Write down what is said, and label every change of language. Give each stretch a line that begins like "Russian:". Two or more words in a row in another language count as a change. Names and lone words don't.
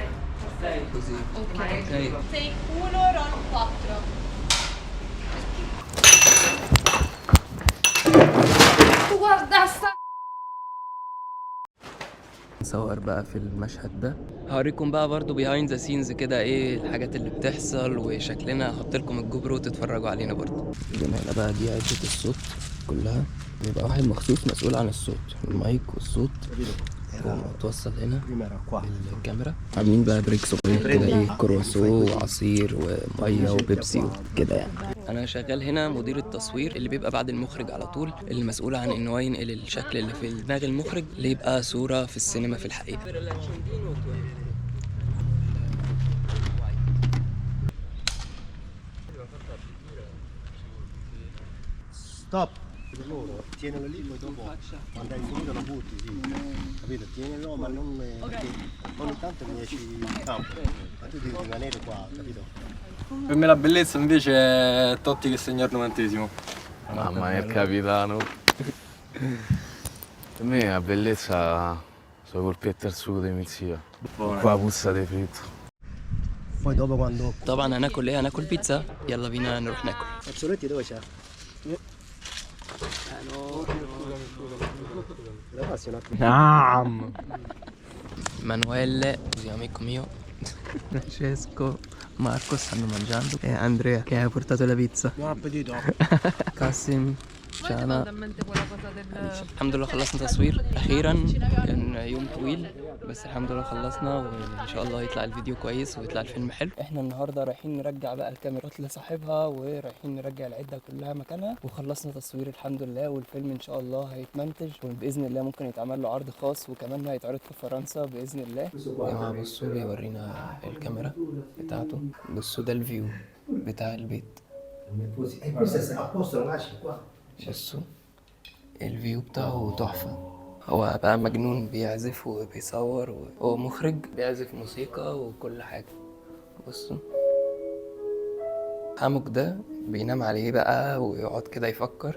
Italian: Ok, così. Ok. Ok.
English: Take 1, roll 4.
Italian: Guarda sta...
Arabic: نصور بقى في المشهد ده، هوريكم بقى برضو
English: behind the scenes
Arabic: كده ايه الحاجات اللي بتحصل وشكلنا. هحط لكم الجو برو تتفرجوا علينا برضو. هنا بقى دي عدة الصوت كلها، بيبقى واحد مخصوص مسؤول عن الصوت، المايك والصوت ومتوصل هنا
Italian: Prima era qua.
Arabic: بالكاميرا. عاملين بقى بريك صغير كده ايه، كرواسو وعصير وميه وبيبسي وكده يعني. انا شغال هنا مدير التصوير اللي بيبقى بعد المخرج على طول، اللي مسؤول عن ان هو ينقل الشكل اللي في دماغ المخرج اللي يبقى صورة في السينما في الحقيقة.
Italian: Stop. Loro, tienilo lì, poi dopo quando hai finito lo butti, sì. Capito? Tienilo, ma non. Perché ogni tanto mi esci in campo. Ma tu devi rimanere qua, capito? Per me la bellezza invece è Totti che segna al 90°. Mamma mia, il capitano. Per me la bellezza sono colpetti al sugo di mizia. Qua puzza di fritto. Poi dopo quando.
Arabic: طبعا هناكل ايه؟ هناكل بيتزا. يلا بينا نروح ناكل.
Italian: Fazzoletti dove c'è? La passi un attimo. Naam. Manuele, così amico mio, Francesco, Marco stanno mangiando e Andrea che ha portato la pizza. Buon appetito. Kasim, Shana. talmente quella cosa del...
Arabic: الحمد لله خلصنا تصوير اخيرا، كان يوم طويل بس الحمد لله خلصنا، وان شاء الله يطلع الفيديو كويس ويطلع الفيلم حلو. احنا النهارده رايحين نرجع بقى الكاميرات لصاحبها ورايحين نرجع العده كلها مكانها، وخلصنا تصوير الحمد لله، والفيلم ان شاء الله هيتمنتج وباذن الله ممكن يتعمل له عرض خاص وكمان هيتعرض في فرنسا باذن الله. يا جماعه بصوا بيورينا الكاميرا بتاعته، بصوا ده الفيو بتاع البيت،
Italian: Questa è a posto, la lasci qua.
Arabic: بصوا الفيو بتاعه تحفة. هو بقى مجنون بيعزف وبيصور وهو مخرج بيعزف موسيقى وكل حاجة. بصوا حمك ده بينام عليه بقى ويقعد كده يفكر.